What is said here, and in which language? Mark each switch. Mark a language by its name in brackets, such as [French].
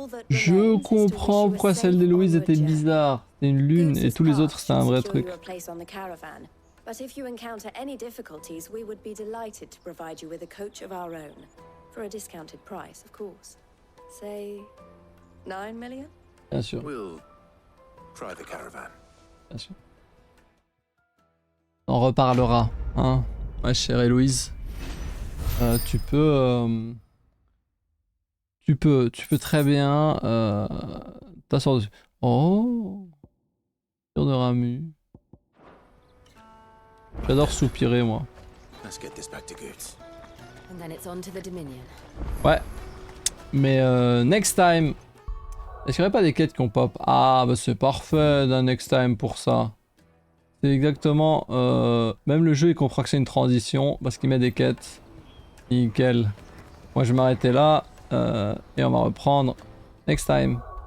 [French] Je comprends pourquoi celle d'Héloïse était bizarre. C'était une lune et tous les autres c'était un vrai truc. [English] But if you encounter any difficulties, we would be delighted to provide you with a coach of our own. For a discounted price, of course. Say 9 million? [French] Bien sûr. [English] We'll try the caravan. [French] Bien sûr. On reparlera, hein, ma chère Héloïse. Tu peux très bien t'asseoir dessus. Oh, Cure de Ramu. J'adore soupirer moi. [English] Let's get this back to Goetz. And then it's on to the Dominion. [French] Ouais. Mais [English] next time. [French] Est-ce qu'il n'y aurait pas des quêtes qui ont pop? Ah bah c'est parfait d'un [English] next time [French] pour ça. C'est exactement... même le jeu il comprend que c'est une transition parce qu'il met des quêtes. Nickel. Moi je vais m'arrêter là et on va reprendre [English] next time.